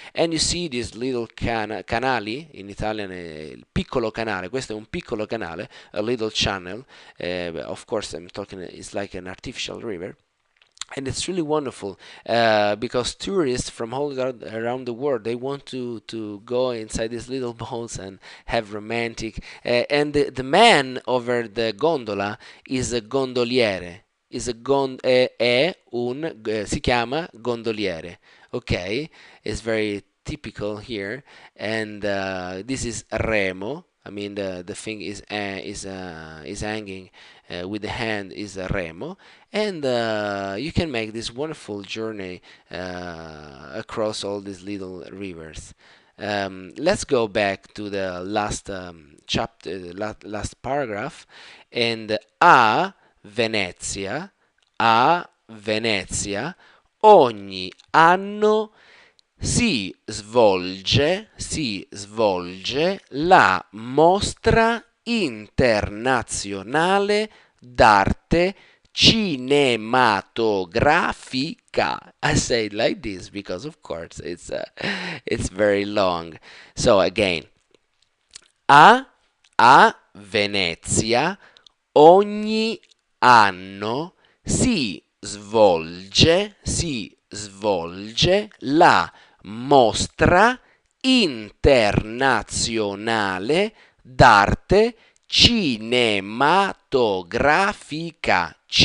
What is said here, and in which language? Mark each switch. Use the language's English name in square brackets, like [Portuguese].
[English] And you see these little canali, in Italian il piccolo canale, questo è un piccolo canale, a little channel, of course I'm talking, it's like an artificial river. And it's really wonderful because tourists from all around the world, they want to go inside these little boats and have romantic. And the man over the gondola is a gondoliere. Is a [Italian] si chiama gondoliere. [English] Okay, it's very typical here. And this is remo. I mean the thing is hanging with the hand is a remo, and you can make this wonderful journey across all these little rivers. Let's go back to the last chapter, last paragraph, and [Italian] Venezia, a Venezia, ogni anno si svolge la mostra internazionale d'arte cinematografica. [English] I say it like this because, of course, it's very long. So again, [Italian] a Venezia ogni anno si svolge la mostra internazionale d'arte cinematografica,